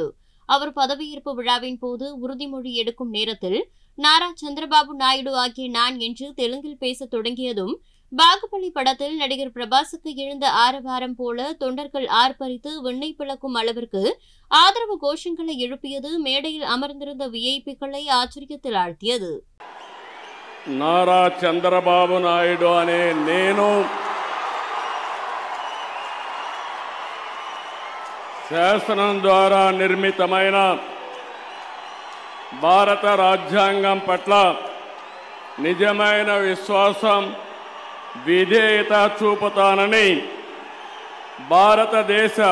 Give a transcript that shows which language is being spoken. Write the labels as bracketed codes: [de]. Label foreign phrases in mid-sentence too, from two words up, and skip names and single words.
[ta] அவர் பதவியேற்பு விழாவின் போது உறுதிமொழி எடுக்கும் நேரத்தில் நாரா சந்திரபாபு நாயுடு ஆகிய நான் என்று தெலுங்கில் பேசத் தொடங்கியதும் பாகுபலி படத்தில் நடிகர் பிரபாசுக்கு எழுந்த ஆரவாரம் போல தொண்டர்கள் ஆர்ப்பரித்து விண்ணை பிளக்கும் அளவிற்கு ஆதரவு கோஷங்களை எழுப்பியது மேடையில் அமர்ந்திருந்த விஐபிக்களை ஆச்சரியத்தில் ஆழ்த்தியது. [te] నారా చంద్రబాబు నాయుడు అనే నేను శాసనం ద్వారా నిర్మితమైన భారత రాజ్యాంగం పట్ల నిజమైన విశ్వాసం విధేయత చూపుతానని భారతదేశ